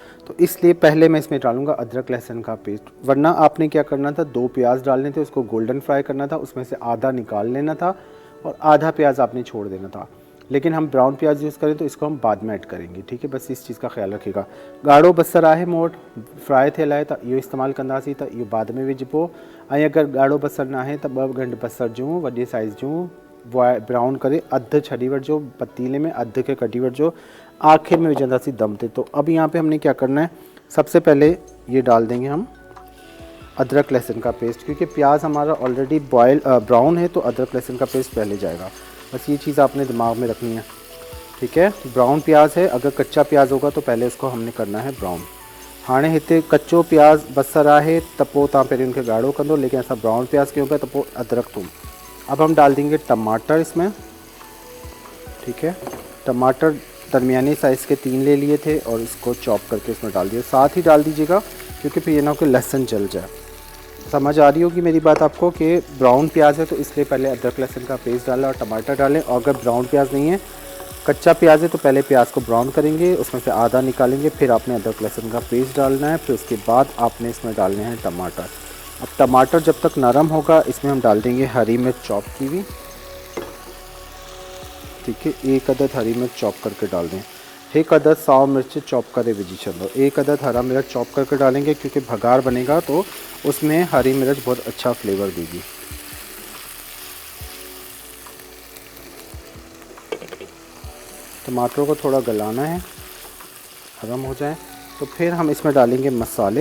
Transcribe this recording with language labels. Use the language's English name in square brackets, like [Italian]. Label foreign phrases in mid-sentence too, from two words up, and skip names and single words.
[Hindi] तो इसलिए पहले मैं इसमें डालूंगा अदरक लहसुन का पेस्ट, वरना आपने क्या करना था, 2 प्याज डालने थे, उसको [English] golden fry [Hindi] करना था, उसमें से आधा निकाल लेना था और आधा प्याज आपने छोड़ देना था। लेकिन हम ब्राउन प्याज यूज़ करें तो इसको हम बाद में ऐड करेंगे, ठीक है। बस इस चीज़ का ख्याल रखिएगा। [Sindhi] गाढ़ो बसर आहे मोट फ्राई थे लाए तो ये इस्तेमाल कंदासीं [Hindi] तो ये बाद में [Sindhi] विझबो। अगर गाढ़ो बसर ना है तो 2 गंढ बसर जूं वॾे साइज़ जूं ब्राउन करे अधु छड़ी वठिजो पतीले में, अधु के कटी वठिजो, आखिर में विझंदासीं दम ते। [Hindi] तो अब यहाँ पे हमने क्या करना है, सबसे पहले ये डाल देंगे हम अदरक लहसुन का पेस्ट, क्योंकि प्याज हमारा ऑलरेडी ब्राउन है तो अदरक लहसुन का पेस्ट पहले जाएगा। बस ये चीज़ आपने दिमाग में रखनी है, ठीक है। ब्राउन प्याज है, अगर कच्चा प्याज होगा तो पहले उसको हमने करना है ब्राउन। [Sindhi] हाणे हिते कच्चो प्याज बसर आहे त पोइ तव्हां पहिरीं उनखे ॻाढ़ो कंदो, लेकिन असां ब्राउन प्याज कयूं पिया त पोइ अदरक थूम। [Hindi] अब हम डाल देंगे टमाटर इसमें, ठीक है। टमाटर दरमियानी साइज़ के 3 ले लिए थे और इसको चॉप करके इसमें डाल दिया। साथ ही डाल दीजिएगा क्योंकि फिर ये ना हो कि लहसुन जल जाए। समझ आ रही होगी मेरी बात आपको कि ब्राउन प्याज है तो इसलिए पहले अदरक लहसुन का पेस्ट डाला और टमाटर डालें। और अगर ब्राउन प्याज नहीं है, कच्चा प्याज है, तो पहले प्याज को ब्राउन करेंगे, उसमें से आधा निकालेंगे, फिर आपने अदरक लहसुन का पेस्ट डालना है, फिर उसके बाद आपने इसमें डालने हैं टमाटर। अब टमाटर जब तक नरम होगा इसमें हम डाल देंगे हरी मिर्च चॉप की हुई, ठीक है। 1 अदद हरी मिर्च चॉप करके डाल दें। [Sindhi] 1 अदद साओ मिर्च चॉप करे विझी छो। [Hindi] 1 अदद हरा मिर्च चॉप करके डालेंगे क्योंकि भगार बनेगा तो उसमें हरी मिर्च बहुत अच्छा फ्लेवर देगी। टमाटरों को थोड़ा गलाना है, नरम हो जाए तो फिर हम इसमें डालेंगे मसाले।